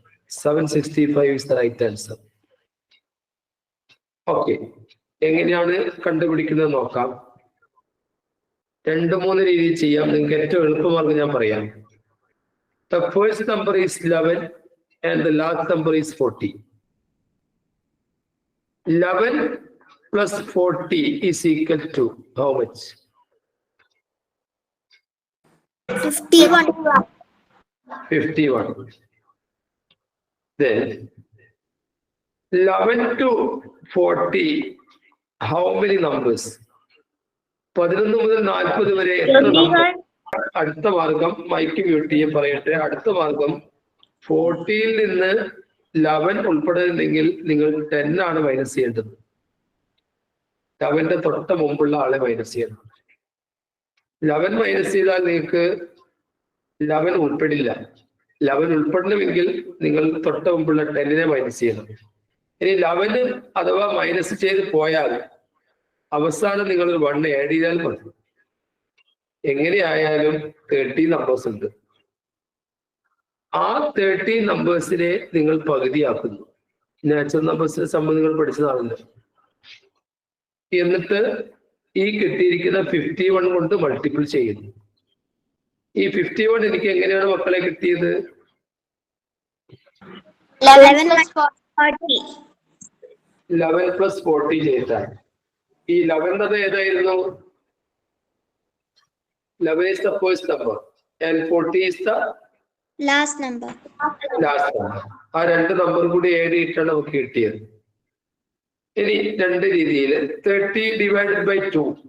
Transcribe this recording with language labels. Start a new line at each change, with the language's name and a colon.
English: 765 is the right answer.
Malayalam: Okay, എങ്ങനെയാണ് കണ്ടുപിടിക്കുന്നത് നോക്കാം. 2-3 രീതിയിൽ ചെയ്യാം. നിങ്ങൾക്ക് ഏറ്റവും എളുപ്പമാർഗം ഞാൻ പറയാം.
English: The first number is 11 and the last number is 40. 11 plus 40 is equal to how much? 51. 51. Then 11 to 40, how many numbers?
Malayalam: 11 മുതൽ 40 വരെ എത്ര നമ്പർ? അടുത്ത മാർഗം മൈക്ക് മ്യൂട്ട് ചെയ്യാൻ പറയട്ടെ. അടുത്ത മാർഗം 40യിൽ നിന്ന് 11 ഉൾപ്പെടുന്നുണ്ടെങ്കിൽ നിങ്ങൾ 10 ആണ് മൈനസ് ചെയ്യേണ്ടത്. 11ന്റെ തൊട്ട് മുമ്പുള്ള ആളെ മൈനസ് ചെയ്യണം. 11 മൈനസ് ചെയ്താൽ നിങ്ങൾക്ക് 11 ഉൾപ്പെടില്ല. 11 ഉൾപ്പെടണമെങ്കിൽ നിങ്ങൾ തൊട്ട് മുമ്പുള്ള 10നെ മൈനസ് ചെയ്യണം. ഇനി 11 അഥവാ മൈനസ് ചെയ്ത് പോയാൽ അവസാനം നിങ്ങൾ 1 ആഡ് ചെയ്താൽ മതി. എങ്ങനെയായാലും 13 നമ്പേഴ്സ് ഉണ്ട്. ആ 13 നമ്പേഴ്സിനെ നിങ്ങൾ പകുതിയാക്കുന്നു. നാച്ചുറൽ നമ്പേഴ്സിനെ സംബന്ധിച്ച് നിങ്ങൾ പഠിച്ചതാണല്ലോ. എന്നിട്ട് ഈ കിട്ടിയിരിക്കുന്ന 51 കൊണ്ട് മൾട്ടിപ്പിൾ ചെയ്യുന്നു. ഈ 51 എനിക്ക് എങ്ങനെയാണ് മക്കളെ കിട്ടിയത്?
English: 11 plus 40.
Malayalam: 11 plus 40 ചെയ്താൽ ഈ 11 ഏതായിരുന്നു?
English: 11 is the first number and 40 is the Last number. last number.
Malayalam: ആ 2 നമ്പർ കൂടി ആഡ് ചെയ്തിട്ടാണ് നമുക്ക് കിട്ടിയത്. ഇനി 2 രീതിയിൽ
English: 30 divided by 2.